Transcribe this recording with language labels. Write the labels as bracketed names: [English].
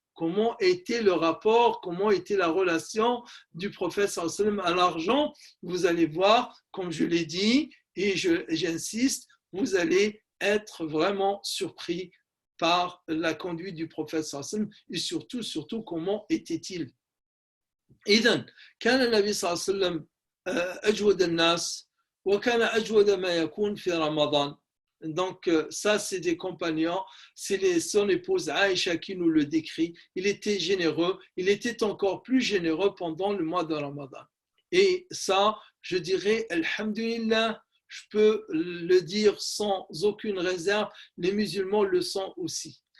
[French] Comment était le rapport, comment était la relation du prophète sallallahu alayhi wa sallam à l'argent? Vous allez voir, comme je l'ai dit, et j'insiste, vous allez être vraiment surpris par la conduite du prophète sallallahu alayhi wa sallam, et surtout comment était-il? [Arabic] إذن كان النبي صلى الله عليه وسلم أجود الناس وكان أجود ما يكون في رمضان. [French] Donc ça c'est des compagnons, c'est son épouse Aïcha qui nous le décrit. Il était généreux, il était encore plus généreux pendant le mois de Ramadan. Et ça, je dirais, alhamdulillah, je peux le dire sans aucune réserve, les musulmans le sont aussi.